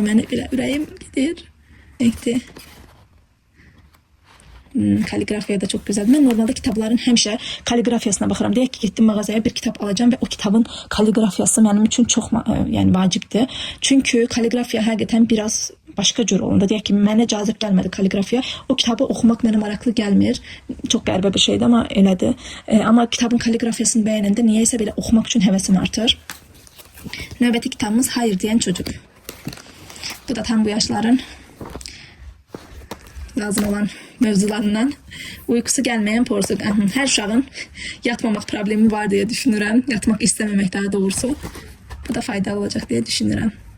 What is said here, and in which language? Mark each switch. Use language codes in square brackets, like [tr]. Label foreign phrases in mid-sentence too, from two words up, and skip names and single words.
[az] Beni belə ürəyim gedir. Ekti. [tr] Kaligrafiya da çok güzel. Ben normalde kitapların [az] həmişə kaligrafiyasına baxıram. Deyək ki, [tr] gittim mağazaya bir kitap alacağım ve o kitabın kaligrafiyası benim için çok yani vacibdir. [az] Çünkü kaligrafiya həqiqətən biraz başka cür olanda. Deyək ki, mənə cazib gəlmədi kaligrafiya. O kitabı oxumaq mənə maraqlı gəlmir. Çok qəribə bir şeydir, ama elədir. Ama kitabın kaligrafiyasını bəyənəndə niyeysə belə oxumaq üçün həvəsim artır. Növbəti kitabımız Hayır Diyen Çocuk. Bu da tam bu yaşların lazım olan mövzularından. [tr] Uykusu gelmeyen porsuk. Her uşağın yatmamak problemi var diye düşünürəm. Yatmak istememek daha doğrusu. Bu da faydalı olacak diye düşünürəm.